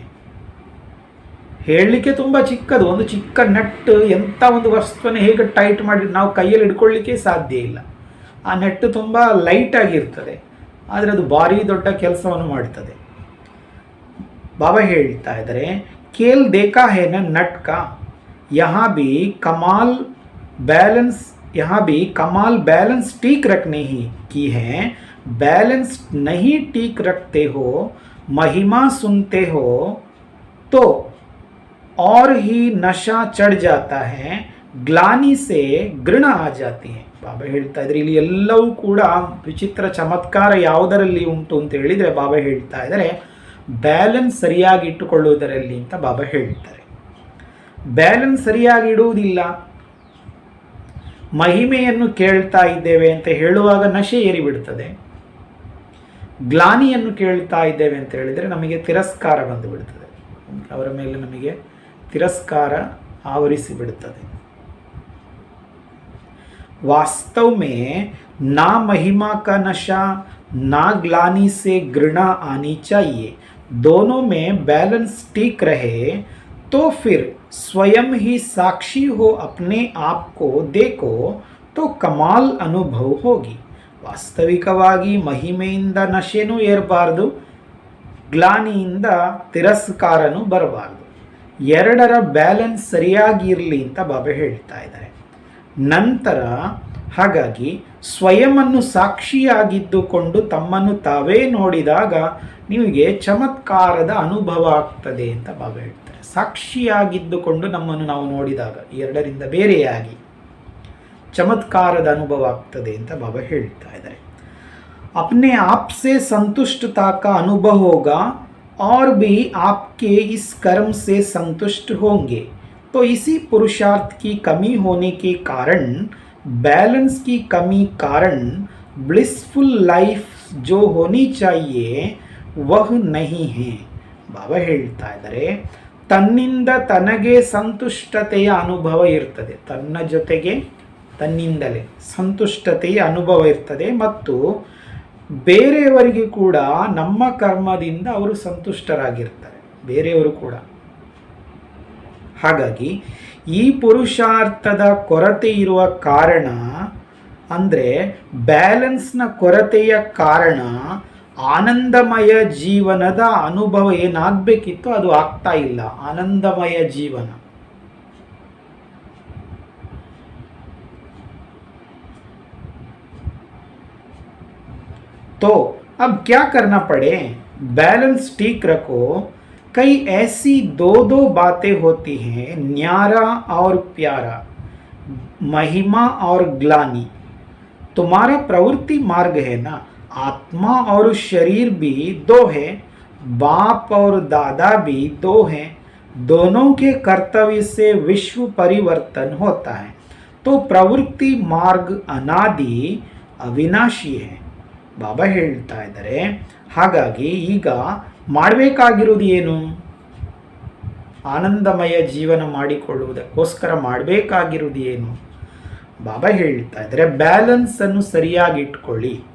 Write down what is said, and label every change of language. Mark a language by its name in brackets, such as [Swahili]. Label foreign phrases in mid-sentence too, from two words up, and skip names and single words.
[Kannada] ಹೇಳಲಿಕ್ಕೆ ತುಂಬ ಚಿಕ್ಕದು, ಒಂದು ಚಿಕ್ಕ ನೆಟ್ ಎಂಥ ಒಂದು ವಸ್ತುವನ್ನು ಹೇಗೆ ಟೈಟ್ ಮಾಡಿ ನಾವು ಕೈಯಲ್ಲಿ ಹಿಡ್ಕೊಳ್ಳಿಕ್ಕೆ ಸಾಧ್ಯ ಇಲ್ಲ. ಆ ನೆಟ್ ತುಂಬ ಲೈಟಾಗಿರ್ತದೆ, ಆದರೆ ಅದು ಭಾರಿ ದೊಡ್ಡ ಕೆಲಸವನ್ನು ಮಾಡ್ತದೆ. ಬಾಬಾ ಹೇಳ್ತಾ ಇದ್ದಾರೆ [Hindi] खेल देखा है ना नट का, यहाँ भी कमाल बैलेंस ठीक रखने ही की है. बैलेंस नहीं ठीक रखते हो, महिमा सुनते हो तो और ही नशा चढ़ जाता है, ग्लानि से घृणा आ जाती है. [Kannada] ಬಾಬಾ ಹೇಳ್ತಾ ಇದ್ದಾರೆ ಇಲ್ಲಿ ಎಲ್ಲವೂ ಕೂಡ ವಿಚಿತ್ರ ಚಮತ್ಕಾರ ಯಾವುದರಲ್ಲಿ ಉಂಟು ಅಂತ ಹೇಳಿದರೆ ಬಾಬಾ ಹೇಳ್ತಾ ಇದ್ದಾರೆ ಬ್ಯಾಲೆನ್ಸ್ ಸರಿಯಾಗಿ ಇಟ್ಟುಕೊಳ್ಳುವುದರಲ್ಲಿ ಅಂತ ಬಾಬಾ ಹೇಳ್ತಾರೆ. ಬ್ಯಾಲೆನ್ಸ್ ಸರಿಯಾಗಿ ಇಡುವುದಿಲ್ಲ. ಮಹಿಮೆಯನ್ನು ಕೇಳ್ತಾ ಇದ್ದೇವೆ ಅಂತ ಹೇಳುವಾಗ ನಶೆ ಏರಿಬಿಡ್ತದೆ. ಗ್ಲಾನಿಯನ್ನು ಕೇಳ್ತಾ ಇದ್ದೇವೆ ಅಂತ ಹೇಳಿದರೆ ನಮಗೆ ತಿರಸ್ಕಾರ ಬಂದು ಬಿಡ್ತದೆ, ಅವರ ಮೇಲೆ ನಮಗೆ ತಿರಸ್ಕಾರ ಆವರಿಸಿ ಬಿಡುತ್ತದೆ. [Hindi] वास्तव में ना महिमा का नशा ना ग्लानि से घृणा आनी चाहिए. दोनों में बैलेंस ठीक रहे तो फिर स्वयं ही साक्षी हो, अपने आप को देखो तो कमाल अनुभव होगी. [Kannada] ವಾಸ್ತವಿಕವಾಗಿ ಮಹಿಮೆಯಿಂದ ನಶೆನೂ ಏರಬಾರ್ದು, ಗ್ಲಾನಿಯಿಂದ ತಿರಸ್ಕಾರನೂ ಬರಬಾರ್ದು. ಎರಡರ ಬ್ಯಾಲೆನ್ಸ್ ಸರಿಯಾಗಿ ಇರಲಿ ಅಂತ ಬಾಬಾ ಹೇಳ್ತಾ ಇದ್ದಾರೆ. ನಂತರ ಹಾಗಾಗಿ ಸ್ವಯಂವನ್ನು ಸಾಕ್ಷಿಯಾಗಿದ್ದುಕೊಂಡು ತಮ್ಮನ್ನು ತಾವೇ ನೋಡಿದಾಗ ನಿಮಗೆ ಚಮತ್ಕಾರದ ಅನುಭವ ಆಗ್ತದೆ ಅಂತ ಬಾಬಾ ಹೇಳ್ತಾರೆ. ಸಾಕ್ಷಿಯಾಗಿದ್ದುಕೊಂಡು ನಮ್ಮನ್ನು ನಾವು ನೋಡಿದಾಗ ಎರಡರಿಂದ ಬೇರೆಯಾಗಿ ಚಮತ್ಕಾರದ ಅನುಭವ ಆಗ್ತದೆ ಅಂತ ಬಾಬಾ ಹೇಳ್ತಾ ಇದ್ದಾರೆ. [Hindi] अपने आप से संतुष्टता का अनुभव होगा और भी आपके इस कर्म से संतुष्ट होंगे. तो इसी पुरुषार्थ की कमी होने के कारण, बैलेंस की कमी कारण [English] blissful life [Hindi] जो होनी चाहिए वह नहीं है. [Kannada] ಬಾಬಾ ಹೇಳ್ತಾ ಇದ್ದಾರೆ, ತನ್ನಿಂದ ತನಗೆ ಸಂತುಷ್ಟತೆಯ ಅನುಭವ ಇರ್ತದೆ, ತನ್ನ ಜೊತೆಗೆ ತನ್ನಿಂದಲೇ ಸಂತುಷ್ಟತೆಯ ಅನುಭವ ಇರ್ತದೆ ಮತ್ತು ಬೇರೆಯವರಿಗೆ ಕೂಡ ನಮ್ಮ ಕರ್ಮದಿಂದ ಅವರು ಸಂತುಷ್ಟರಾಗಿರ್ತಾರೆ, ಬೇರೆಯವರು ಕೂಡ. ಹಾಗಾಗಿ ಈ ಪುರುಷಾರ್ಥದ ಕೊರತೆ ಇರುವ ಕಾರಣ ಅಂದರೆ ಬ್ಯಾಲೆನ್ಸ್ನ ಕೊರತೆಯ ಕಾರಣ ಆನಂದಮಯ ಜೀವನದ ಅನುಭವ ಏನಾಗಬೇಕಿತ್ತು ಅದು ಆಗ್ತಾ ಇಲ್ಲ. ಆನಂದಮಯ ಜೀವನ [Hindi] तो अब क्या करना पड़े, बैलेंस ठीक रखो. कई ऐसी दो दो बातें होती हैं, न्यारा और प्यारा, महिमा और ग्लानि. तुम्हारा प्रवृत्ति मार्ग है ना, आत्मा और शरीर भी दो है, बाप और दादा भी दो हैं, दोनों के कर्तव्य से विश्व परिवर्तन होता है. तो प्रवृत्ति मार्ग अनादि अविनाशी है. [Kannada] ಬಾಬಾ ಹೇಳ್ತಾ ಇದ್ದಾರೆ. ಹಾಗಾಗಿ ಈಗ ಮಾಡಬೇಕಾಗಿರೋದು ಏನು? ಆನಂದಮಯ ಜೀವನ ಮಾಡಿಕೊಳ್ಳುವುದಕ್ಕೋಸ್ಕರ ಮಾಡಬೇಕಾಗಿರೋದು ಏನು? ಬಾಬಾ ಹೇಳ್ತಾ ಇದ್ದಾರೆ, ಬ್ಯಾಲೆನ್ಸನ್ನು ಸರಿಯಾಗಿ ಇಟ್ಕೊಳ್ಳಿ.